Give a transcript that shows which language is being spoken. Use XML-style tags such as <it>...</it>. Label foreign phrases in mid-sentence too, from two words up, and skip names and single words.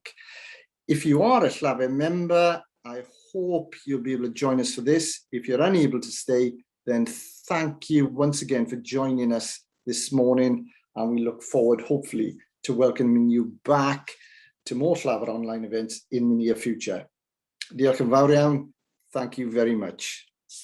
<en>If you are a Llafur member, I hope you'll be able to join us for this. If you're unable to stay, then thank you once again for joining us this morning, and we look forward, hopefully, to welcoming you back to more Llafur online events in the near future.</en> <cy>Diolch yn fawr iawn.</cy> <en>Thank you very much.</en>